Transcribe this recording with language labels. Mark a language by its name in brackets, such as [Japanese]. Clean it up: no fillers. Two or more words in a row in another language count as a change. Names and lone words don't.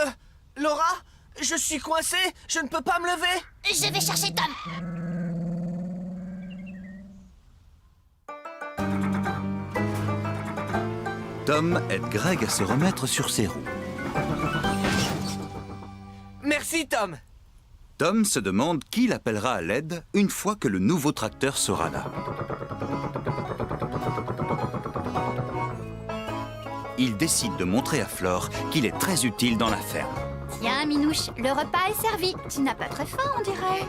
[French] Laura, Je suis coincé, je ne peux pas me lever. Je vais chercher Tom. Tom aide Greg à se remettre sur ses roues. Merci, Tom. Tom se demande qui l'appellera à l'aide une fois que le nouveau tracteur sera là. Il décide de montrer à Flore qu'il est très utile dans la ferme. Tiens, Minouche, le repas est servi. Tu n'as pas très faim, on dirait.